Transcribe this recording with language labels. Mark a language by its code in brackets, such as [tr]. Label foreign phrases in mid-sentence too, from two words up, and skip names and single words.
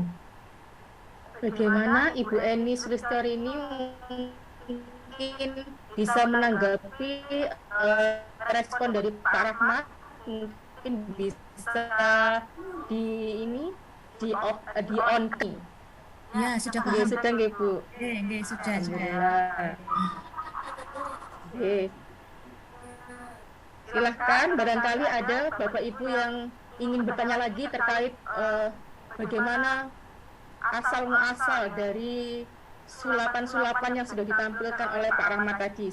[id] Bagaimana Ibu Eni Sulistarini mungkin bisa menanggapi respon dari Pak Rahmat? Mungkin bisa di on. Ya, sudah paham. Nggih, sudah nggih, Bu. Nggih, sudah. Silahkan, barangkali ada Bapak Ibu yang ingin bertanya lagi terkait bagaimana asal-muasal dari sulapan-sulapan yang sudah ditampilkan oleh Pak Rahmat tadi.